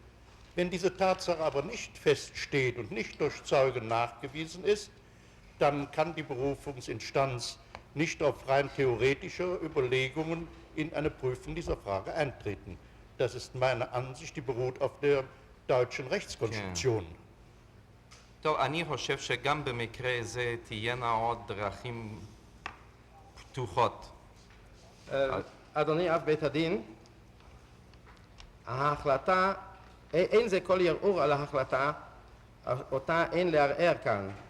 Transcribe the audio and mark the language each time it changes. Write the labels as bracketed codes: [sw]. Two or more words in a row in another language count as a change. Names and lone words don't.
[de] Wenn diese Tatsache aber nicht feststeht und nicht durch Zeugen nachgewiesen ist, dann kann die Berufungsinstanz nicht auf rein theoretische Überlegungen in eine Prüfung dieser Frage eintreten. Das ist meine Ansicht, die beruht auf der deutschen Rechtskonstruktion. [he] טוב, אני חושב שגם במקרה זה תהיינה עוד דרכים פתוחות. אדוני אב בית הדין, ההחלטה, אין זה כל ערעור על ההחלטה, אותה אין לערער כאן.